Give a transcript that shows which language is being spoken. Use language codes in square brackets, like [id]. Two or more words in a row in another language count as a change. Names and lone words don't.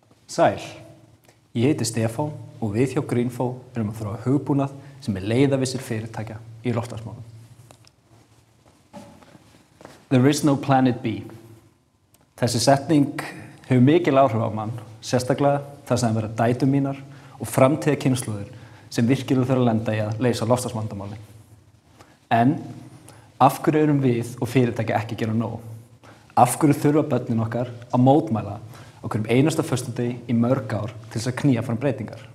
[is] Sæl, ég heiti Stefán og við hjá Greenfo erum að þróa hugbúnað sem leiðarvísir fyrirtækja í loftslagsmálum. [en] There is no planet B. [is] Þessi setning hefur mikil áhrif á mann, sérstaklega þar sem vera dætur mínar og framtíða kynslóðir sem virkilega þurfa að lenda í að leysa loftslagsvandamálin. En af hverju erum við og fyrirtækja ekki að gera nóg? Af hverju þurfa börnin okkar að mótmæla á hverjum einasta föstudegi í mörg ár til þess að knýja fram breytingar?